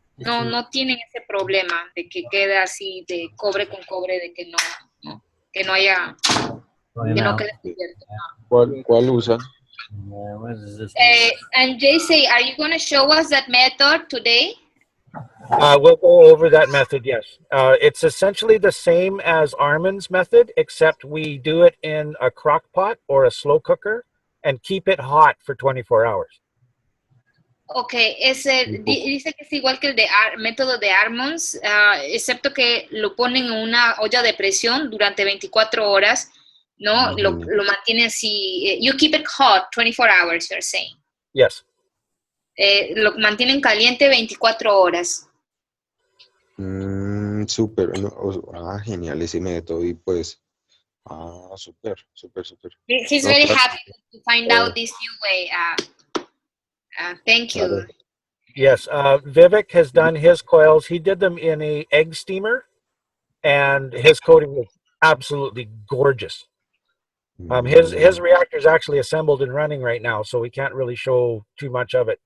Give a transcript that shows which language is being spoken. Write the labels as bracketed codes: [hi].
[es] No tienen ese problema de que queda así de cobre con cobre, de que no haya, que no quede cubierto. ¿Cuál usan? [en] And JC, are you going to show us that method today? We'll go over that method, yes. It's essentially the same as Armin's method, except we do it in a crock pot or a slow cooker and keep it hot for 24 hours. [es] Okay, dice que es igual que el método de Armin's, excepto que lo ponen en una olla de presión durante 24 horas, ¿no? Lo mantiene así. [en] You keep it hot 24 hours, you're saying. Yes. [es] Lo mantienen caliente 24 horas. Súper, genial ese método y pues, súper. [en] He's very happy to find out this new way. Thank you. Yes, Vivek has done his coils. He did them in a egg steamer, and his coating was absolutely gorgeous. His reactor is actually assembled and running right now, so we can't really show too much of it.